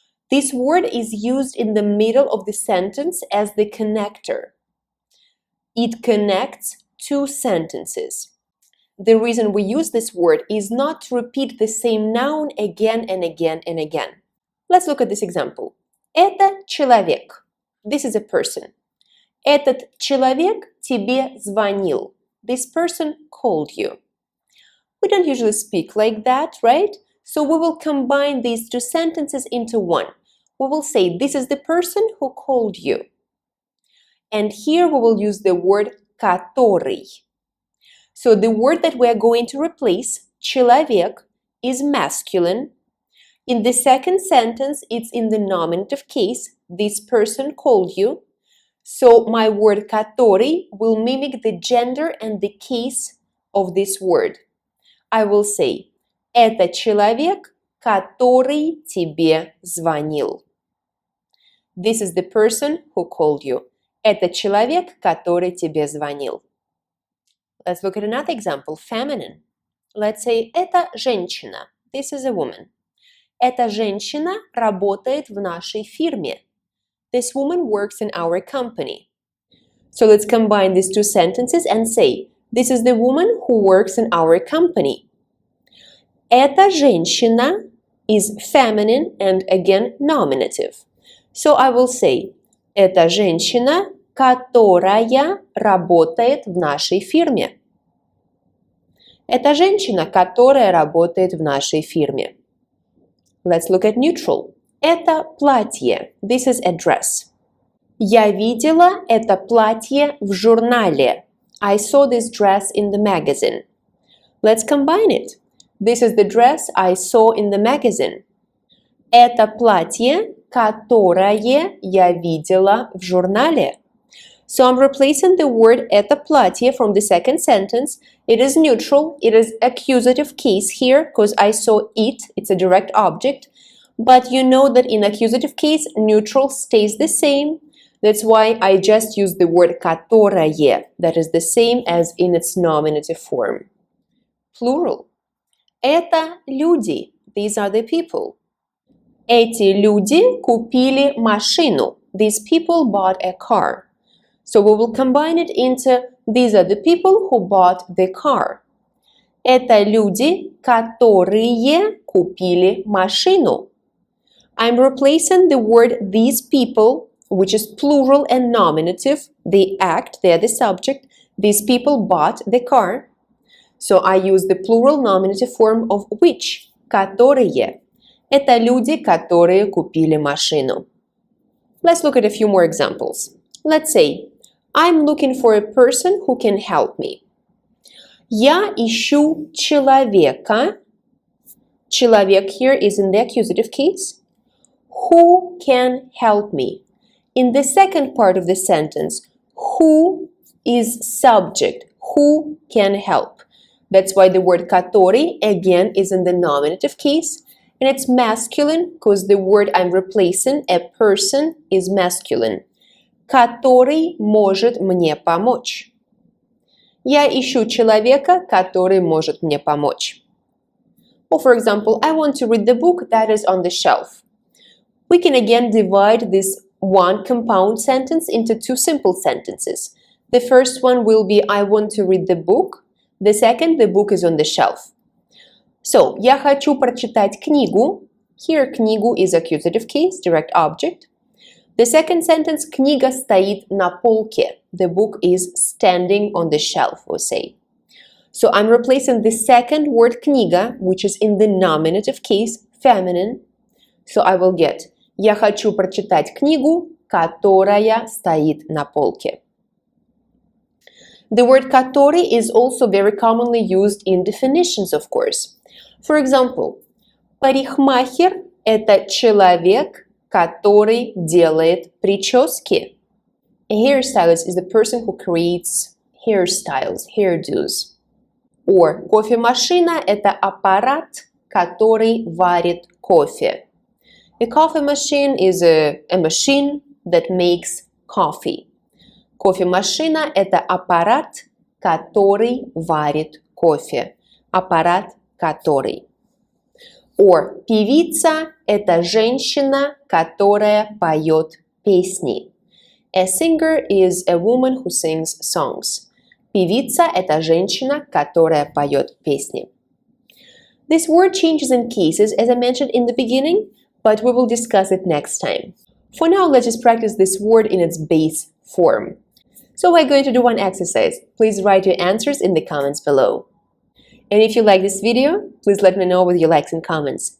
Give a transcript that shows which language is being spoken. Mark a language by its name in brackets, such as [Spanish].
[English] This word is used in the middle of the sentence as the connector. It connects two sentences. The reason we use this word is not to repeat the same noun again and again and again. Let's look at this example. [Russian] Это человек. [English] This is a person. [Russian] Этот человек тебе звонил. [English] This person called you. We don't usually speak like that, right? So we will combine these two sentences into one. We will say, this is the person who called you. And here we will use the word который. So the word that we are going to replace, человек, is masculine. In the second sentence, it's in the nominative case, this person called you. So my word который will mimic the gender and the case of this word. I will say, [Russian] это человек, который тебе звонил. [English] This is the person who called you. [Russian] Это человек, который тебе звонил. [English] Let's look at another example, feminine. Let's say, [Russian] это женщина. [English] This is a woman. [Russian] Эта женщина работает в нашей фирме. [English] This woman works in our company. So let's combine these two sentences and say, this is the woman who works in our company. [Russian] Эта женщина [English] is feminine and again nominative. So I will say, [Russian] эта женщина, которая работает в нашей фирме. Это женщина, которая работает в нашей фирме. [English] Let's look at neutral. [Russian] Это платье. [English] This is a dress. [Russian] Я видела это платье в журнале. [English] I saw this dress in the magazine. Let's combine it. This is the dress I saw in the magazine. [Russian] Это платье, которое я видела в журнале. [English] So I'm replacing the word [Russian] это платье [English] from the second sentence. It is neutral. It is accusative case here because I saw it. It's a direct object. But you know that in accusative case, neutral stays the same. That's why I just use the word которое. That is the same as in its nominative form. Plural. [Russian] Это люди. [English] These are the people. [Russian] Эти люди купили машину. [English] These people bought a car. So we will combine it into these are the people who bought the car. [Russian] Это люди, которые купили машину. [English] I'm replacing the word these people, which is plural and nominative. They act, they are the subject. These people bought the car. So I use the plural nominative form of which, которые. [Russian] Это люди, которые купили машину. [English] Let's look at a few more examples. Let's say, I'm looking for a person who can help me. [Russian] Я ищу человека. [English] Человек here is in the accusative case. Who can help me? In the second part of the sentence, who is subject. Who can help? That's why the word который again is in the nominative case. And it's masculine because the word I'm replacing, a person, is masculine. [Russian] Который может мне помочь. Я ищу человека, который может мне помочь. [English] Or for example, I want to read the book that is on the shelf. We can again divide this one compound sentence into two simple sentences. The first one will be I want to read the book. The second, the book is on the shelf. [Russian] So, я хочу прочитать книгу. [English] Here, книгу is accusative case, direct object. The second sentence, [Russian] книга стоит на полке. [English] The book is standing on the shelf, we'll say. So I'm replacing the second word книга, which is in the nominative case, feminine. So I will get [Russian] «Я хочу прочитать книгу, которая стоит на полке». [English] The word «который» is also very commonly used in definitions, of course. For example, [Russian] парикмахер – это человек, который делает прически. [English] A hairstylist is the person who creates hairstyles, hairdos. [Russian] Or кофемашина – это аппарат, который варит кофе. [English] A coffee machine is a machine that makes coffee. [Russian] Кофемашина – это аппарат, который варит кофе. Аппарат, который. [English] Or [Russian] певица – это женщина, которая поет песни. [English] A singer is a woman who sings songs. [Russian] Певица – это женщина, которая поет песни. [English] This word changes in cases, as I mentioned in the beginning, but we will discuss it next time. For now, let's just practice this word in its base form. So we're going to do one exercise. Please write your answers in the comments below. And if you like this video, please let me know with your likes and comments.